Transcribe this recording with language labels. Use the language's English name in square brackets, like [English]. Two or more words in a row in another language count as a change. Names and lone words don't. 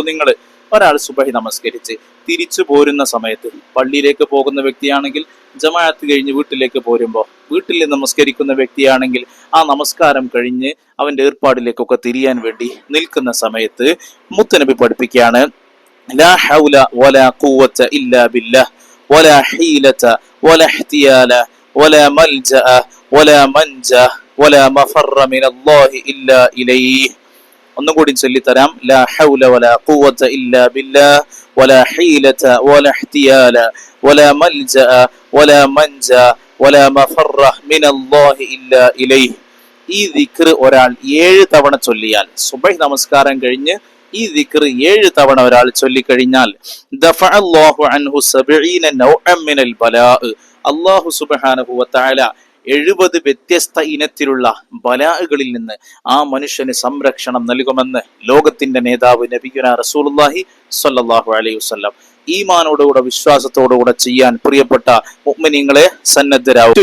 [Malayalam] നിങ്ങൾ ഒരാൾ സുബഹി നമസ്കരിച്ച് തിരിച്ചു പോരുന്ന സമയത്ത്, പള്ളിയിലേക്ക് പോകുന്ന വ്യക്തിയാണെങ്കിൽ ജമാഅത്ത് കഴിഞ്ഞ് വീട്ടിലേക്ക് പോരുമ്പോൾ, വീട്ടിൽ നമസ്കരിക്കുന്ന വ്യക്തിയാണെങ്കിൽ ആ നമസ്കാരം കഴിഞ്ഞ് അവന്റെ ഏർപ്പാടിലേക്കൊക്കെ തിരിയാൻ വേണ്ടി നിൽക്കുന്ന സമയത്ത് മുത്തുനബി പഠിപ്പിക്കുകയാണ്, [Arabic] لا حول ولا قوة إلا بالله ولا حيلة ولا احتيال ولا ملجأ ولا منجا ولا مفر من الله إلا إليه. [Malayalam] ഒന്നും കൂടി ചൊല്ലിത്തരാം. [Arabic] لا حول ولا قوة إلا بالله ولا حيلة ولا احتيال ولا ملجأ ولا منجا ولا مفر من الله إلا إليه. [Malayalam] ഈ ദിക്ർ ഒരാൾ 7 തവണ ചൊല്ലിയാൽ, സുബഹി നമസ്കാരം കഴിഞ്ഞ് ഈ ദിക്ർ 7 തവണ ഒരാൾ ചൊല്ലിക്കഴിഞ്ഞാൽ [Arabic] دفع الله عنه 70 نوعا من البلاء الله سبحانه وتعالى [Malayalam] 70 വ്യത്യസ്ത ഇനത്തിലുള്ള ബലാഅകളിൽ നിന്ന് ആ മനുഷ്യന് സംരക്ഷണം നൽകുമെന്ന് ലോകത്തിന്റെ നേതാവ് [Arabic] نبينا رسول الله صلى الله عليه وسلم [Malayalam] ഈമാനോടുകൂടെ വിശ്വാസത്തോടുകൂടെ ചെയ്യാൻ പ്രിയപ്പെട്ട മുഅ്മിനീങ്ങളെ സന്നദ്ധരാവും.